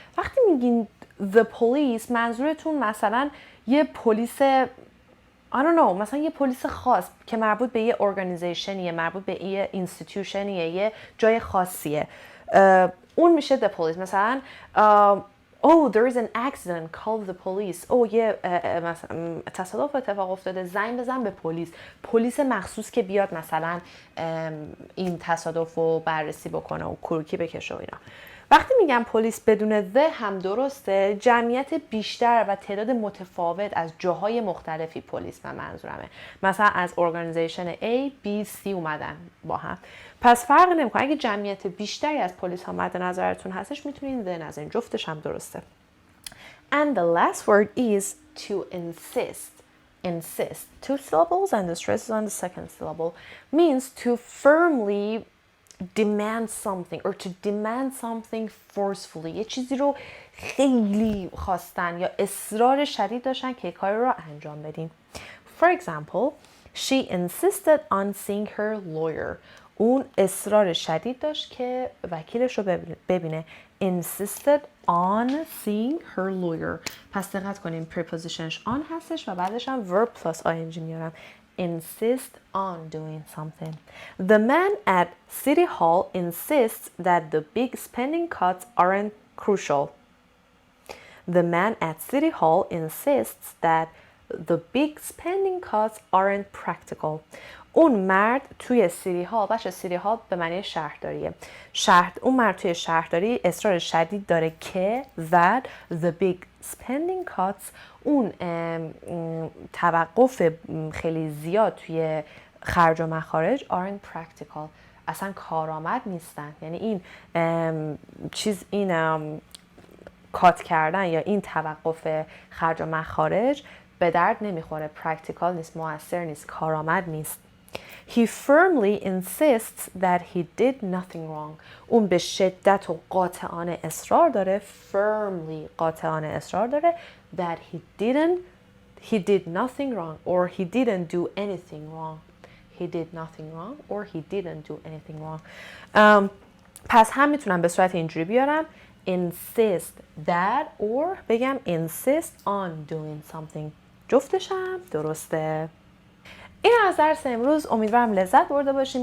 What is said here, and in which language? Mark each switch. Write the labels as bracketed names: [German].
[Persian] وقتی میگین the police منظورتون مثلا یه پلیس [English] I don't know، [Persian] مثلا یه پلیس خاص که مربوط به یه ارگانیزیشنیه، مربوط به یه اینستیتوشنیه، یه جای خاصیه، اون میشه the police. [English] مثلا oh there is an accident, call the police. [Persian] یه مثلا تصادف اتفاق افتاده، زنگ بزن به پلیس. پلیس مخصوص که بیاد مثلا این تصادف رو بررسی بکنه و کروکی بکشه و اینا. وقتی میگم پلیس بدون the هم درسته، جمعیت بیشتر و تعداد متفاوت از جاهای مختلفی پلیس من منظورمه. مثلا از ارگانیزیشن A, B, C اومدن با هم. پس فرق نمیکنه. اگه جمعیت بیشتری از پلیس ها مد نظرتون هستش میتونین the نظرین. جفتش هم درسته. [English] And the last word is to insist. Insist. 2 syllables and the stress is on the second syllable. Means to firmly demand something or to demand something forcefully. [Persian] یه چیزی رو خیلی خواستن یا اصرار شدید داشتن که کاری رو انجام بدین. [English] For example, she insisted on seeing her lawyer. [Persian] اون اصرار شدید داشت که وکیلش رو ببینه. [English] insisted on seeing her lawyer. [Persian] پس دقت کنیم prepositionش on هستش و بعدش هم [English] verb plus ing [Persian] میارم. [English] Insist on doing something. The man at City Hall insists that the big spending cuts aren't crucial. The man at City Hall insists that the big spending cuts aren't practical. [Persian] اون مرد توی سیتی هال، بچه سیتی هال به معنی شهرداریه، اون مرد توی شهرداری اصرار شدید داره که [English] that the big spending cuts، [Persian] اون توقف خیلی زیاد توی خرج و مخارج [English] aren't practical، [Persian] اصلا کارآمد نیستن. یعنی این این کات کردن یا این توقف خرج و مخارج به درد نمیخوره، پرکتیکال نیست، مؤثر نیست، کارآمد نیست. [English] He firmly insists that he did nothing wrong. [Persian] اون به شدت و قاطعانه اصرار داره، firmly قاطعانه اصرار داره [English] that he did nothing wrong or he didn't do anything wrong. He did nothing wrong or he didn't do anything wrong. [Persian] پس هم میتونم به صورت اینجوری بیارم insist that or بگم [English] insist on doing something. [Persian] جفتش هم درسته. این از درس امروز، امیدوارم لذت برده باشین.